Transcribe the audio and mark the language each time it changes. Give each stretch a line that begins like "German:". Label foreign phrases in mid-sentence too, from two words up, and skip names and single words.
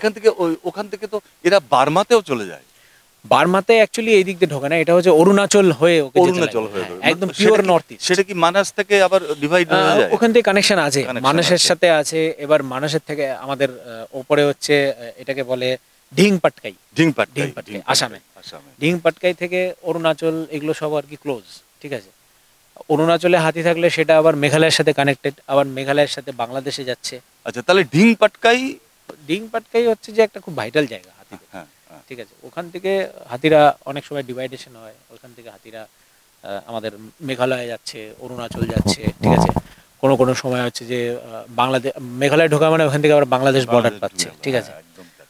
Bangla: এখান থেকে ওখান থেকে তো এরা বার্মাতেও চলে যায়। বার্মাতে অ্যাকচুয়ালি এই দিক দিয়ে ঢোকে না, এটা হচ্ছে অরুণাচল হয়ে ওকে যেতে অরুণাচল লাগবে। হয়ে হ্যাঁ, যাবে। একদম সেটা পিওর কি- নর্থ ইস্ট। সেটা কি মানাস থেকে আবার ডিভাইড হয়ে যায়? ওখান থেকে কানেকশন আছে, Connection মানুষের আছে। সাথে আছে। এবার মানুষের থেকে আমাদের ওপরে হচ্ছে এটাকে বলে ঢিং পাটকাই। ঢিং পাটকাই, ঢিং পাটকাই, ঢিং পাটকাই, আসামে। আসামে। ঢিং পাটকাই থেকে অরুণাচল এগুলো সব আর কি ক্লোজ, ঠিক আছে। অরুণাচলে হাতি থাকলে সেটা আবার মেঘালয়ের সাথে কানেক্টেড, আবার মেঘালয়ের সাথে বাংলাদেশে যাচ্ছে। আচ্ছা, তাহলে ঢিং পাটকাই। ঢিং পাটকাই হচ্ছে যে একটা খুব ভাইটাল জায়গা হাতিদের, হ্যাঁ, হ্যাঁ। ঠিক আছে। ওখান থেকে হাতিরা অনেক সময় ডিভাইডেশন হয়, ওখান থেকে হাতিরা আমাদের মেঘালয়ে যাচ্ছে, অরুণাচল যাচ্ছে, ঠিক আছে। কোনো কোনো সময় হচ্ছে যে বাংলাদেশ, মেঘালয় ঢোকা মানে ওখান থেকে আবার বাংলাদেশ বর্ডার বাংলাদেশ পাচ্ছে, ঢুকে গেল, ঠিক আছে। হ্যাঁ, একদম কাছে।